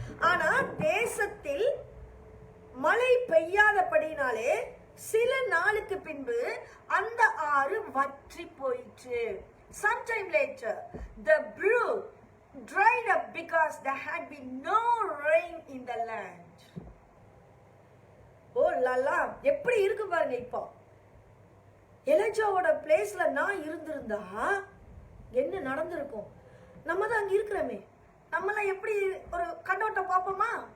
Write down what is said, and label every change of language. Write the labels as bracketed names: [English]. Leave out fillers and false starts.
[Tamil] ஆனா தேசத்தில் மழை பெய்யாதபடினாலே சில நாளுக்கு பின்பு அந்த ஆறு வற்றி போயிற்று. [English] Sometime later the brook dried up because there had been no rain in the land. [Tamil] ஓ லாலா, எப்படி இருக்கு பாருங்க. இப்போ எலிஜாவோட பிளேஸ்ல நான் இருந்திருந்தா என்ன நடந்திருக்கும்? நம்ம தான் அங்க இருக்கிறோமே, நம்மளாம் எப்படி ஒரு கண்ணோட்டம் பார்ப்போமா?